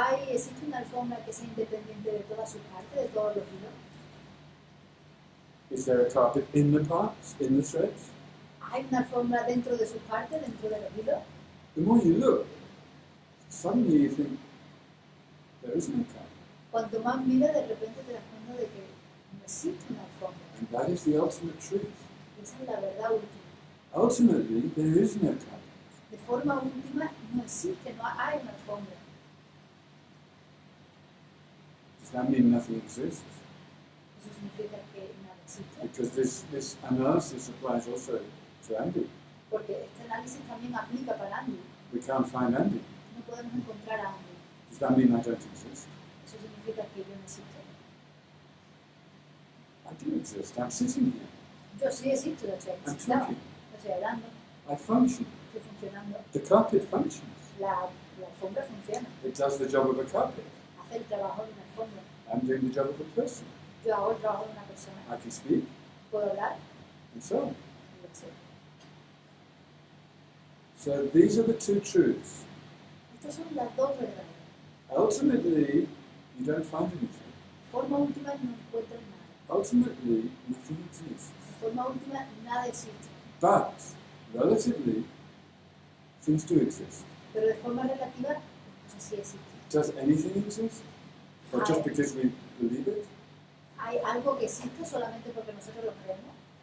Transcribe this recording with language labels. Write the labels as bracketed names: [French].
[Spanish] Existe una alfombra que sea independiente de toda su parte, de todos los hilos. [English] Is there a carpet in the parts, in the threads? [Spanish] Hay una alfombra dentro de su parte, dentro de los hilos. [English] The more you look, suddenly you think, there is no carpet. [Spanish] Cuanto más miras, de repente te das cuenta de que no existe una alfombra. [English] And that is the ultimate truth. [Spanish] Y esa es la verdad última. [English] Ultimately, there is no carpet. [Spanish] De forma última, no existe, no hay una alfombra. [English] Does that mean nothing exists? [Spanish] Eso significa que existe. [English] Because this analysis applies also to Andy. [Spanish] Porque este análisis también aplica para Andy. [English] We can't find Andy. [Spanish] No podemos encontrar a Andy. [English] Does that mean I don't exist? [Spanish] Eso significa que yo no existo. [English] I do exist. I'm sitting here. [Spanish] Yo sí existo, de hecho, [English] I'm existaba. talking. [Spanish] Estoy hablando, [English] I function. [Spanish] estoy funcionando. [English] The carpet functions. [Spanish] La alfombra funciona. [English] It does the job of a carpet. [Spanish] Hace el trabajo de una alfombra. [English] I'm doing the job of a person. [Spanish] Yo hago el trabajo de una persona. [English] I can speak, [Spanish] Puedo hablar [English] and so on. [Spanish] y lo sé. [English] So these are the two truths. [Spanish] Estas son las dos verdades. [English] Ultimately, you don't find anything. [Spanish] De forma última no encuentras nada. [English] Ultimately, nothing exists. [Spanish] De forma última nada existe. [English] But, relatively, things do exist. [Spanish] Pero de forma relativa las cosas sí existen. [English] Does anything exist? Or just because we believe it? [Spanish] ¿Hay algo que existe solamente porque nosotros lo creemos?